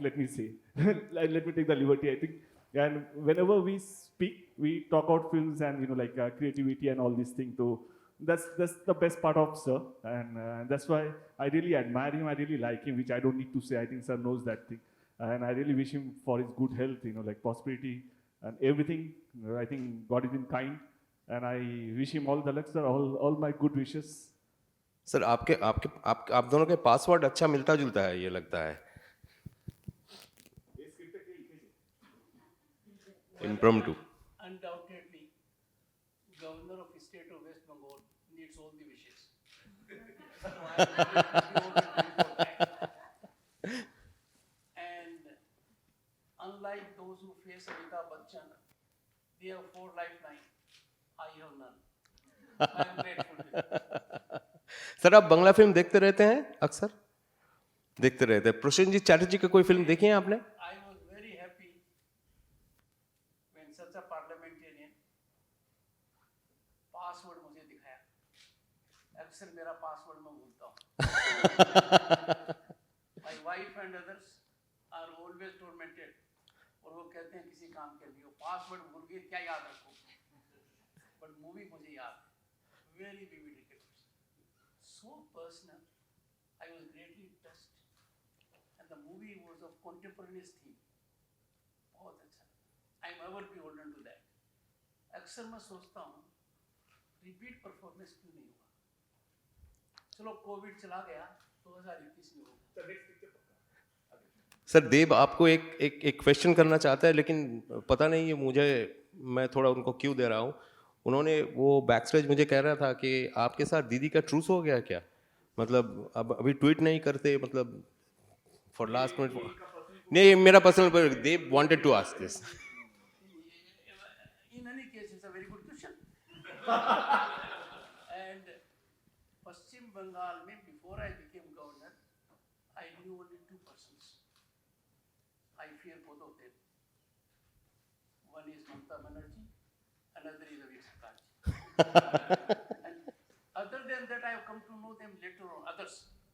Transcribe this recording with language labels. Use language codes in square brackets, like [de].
[en] Let me say, let me take the liberty. I think, and whenever we speak, we talk about films and, you know, like creativity and all these things. So that's the best part of Sir, and that's why I really admire him. I really like him, which I don't need to say. I think Sir knows that thing, and I really wish him for his good health, you know, like prosperity and everything. I think God has been kind, and I wish him all the luck, sir. All my good wishes. [hi] Sir आप दोनों के password अच्छा मिलता जुलता है, ये लगता है. [en] Impromptu. Undoubtedly, Governor of the state of West Bengal needs all the wishes. So I am very for that. And unlike those who face Amitabh Bachchan, they have 4 lifelines. I have none. I am grateful to them. [hi] Sir आप बंगला film देखते रहते हैं अक्सर? देखते रहते हैं. प्रसेनजीत चैटर्जी की कोई फिल्म देखी है आपने? [en] I was very happy when such a parliamentarian password [hi] मुझे दिखाया. अक्सर मेरा password मैं भूलता हूँ. [en] My wife and others are always tormented. [hi] और वो कहते हैं किसी काम के लिए password भूल गए, क्या याद रखो? But movie मुझे याद है. [en] Very vivid records. So personal. I was greatly touched. And the movie was of contemporaneous theme. [hi] बहुत अच्छा. [en] I am ever beholden to that. [hi] अक्सर मैं सोचता हूँ रिपीट परफॉर्मेंस क्यों नहीं हुआ. चलो कोविड चला गया, 2021 में होगा. सर देव आपको एक क्वेश्चन करना चाहता है, लेकिन पता नहीं ये मैं थोड़ा उनको क्यों दे रहा हूँ. उन्होंने वो बैकस्टेज मुझे कह रहा था कि आपके साथ दीदी का ट्रूस हो गया क्या, मतलब अब अभी ट्वीट नहीं करते, मतलब [en] For last minute. [hi] नहीं, मेरा personal, [en] They wanted to ask this. In any case, it's a very good question. And Paschim Bengal में before I became governor, I knew only 2 persons. I fear both of them. One is Mamta Banerjee, another is Avik Sarkarji. And other than that, I have come to know them later on, others.